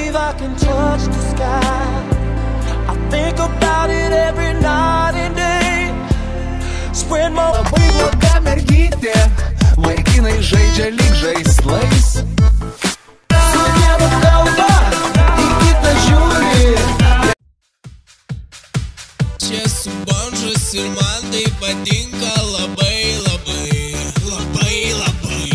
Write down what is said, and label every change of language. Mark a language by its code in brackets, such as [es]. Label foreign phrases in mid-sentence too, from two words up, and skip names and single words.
[en] I can touch the sky. I think about it every night and day. Spread my [lt] Labai bloga mergytė, vaikinai žaidžia lyg žaislais. Su vienu kalba, į kitą žiūri. Čia esu Bonžas ir man tai patinka labai, labai, labai, labai.